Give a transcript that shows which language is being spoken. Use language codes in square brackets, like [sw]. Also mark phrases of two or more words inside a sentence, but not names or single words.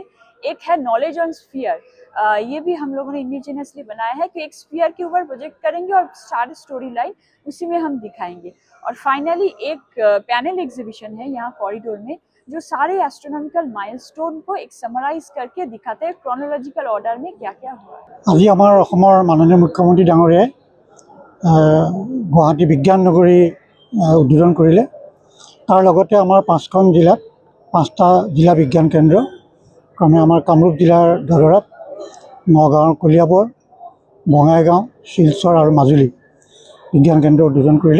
[hi] एक है [en] knowledge on sphere, [hi] ये भी हम लोगों ने इंडिजिनियसली बनाया है कि एक स्फीयर के ऊपर प्रोजेक्ट करेंगे और सारी स्टोरी लाइन उसी में हम दिखाएंगे। और फाइनली एक [en] panel exhibition [hi] है यहाँ कॉरिडोर में जो सारे [en] astronomical milestone [hi] को एक समराइज करके दिखाते हैं [en] chronological order [hi] में क्या क्या हुआ है। [as] আজি আমাৰ অসমৰ মাননীয় মুখ্যমন্ত্ৰী ডাঙৰীয়াই গুৱাহাটী বিজ্ঞান নগৰী উদ্বোধন কৰিলে। তাৰ লগতে আমাৰ 5খন জিলাত 5টা জিলা বিজ্ঞান কেন্দ্ৰ, ক্ৰমে আমাৰ কামৰূপ জিলাৰ ধৰৰাত, নগাঁৱৰ কলিয়াবৰ, বঙাইগাঁও, শিলচৰ আৰু মাজুলী বিজ্ঞান কেন্দ্ৰ উদ্বোধন কৰিলে।